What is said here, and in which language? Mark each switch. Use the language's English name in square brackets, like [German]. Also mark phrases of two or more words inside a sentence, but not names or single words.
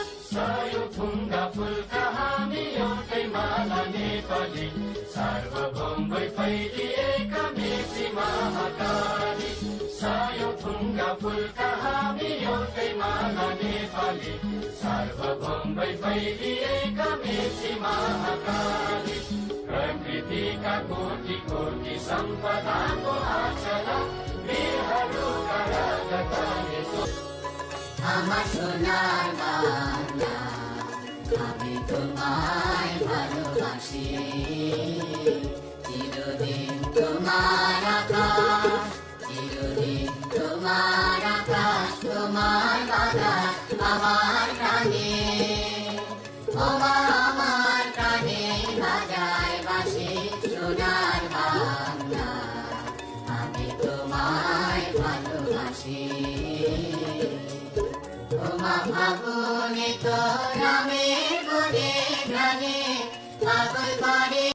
[Nepali] सयथुङ्गा फुलका हामी एउटै माला नेपाली सार्वभौमै फैलिएका मेची महाकाली सयथुङ्गा फुलका हामी एउटै माला नेपाली सार्वभौमै फैलिएका मेची महाकाली प्रकृतिका कोटि कोटि सम्पदाको आचरा वीरहरूका राजधानी [Bangla] আমার সোনার বাংলা আমি তোমায় ভালোবাসি চিরদিন তোমার আকাশ চিরদিন তোমার আকাশ তোমার বাতাস আমার প্রাণে ওমা আমার প্রাণে বাজায় বাঁশি সোনার বাংলা আমি তোমায় ভালোবাসি ওমা ফাগুনে তো নামে বলে গানে পাগল করে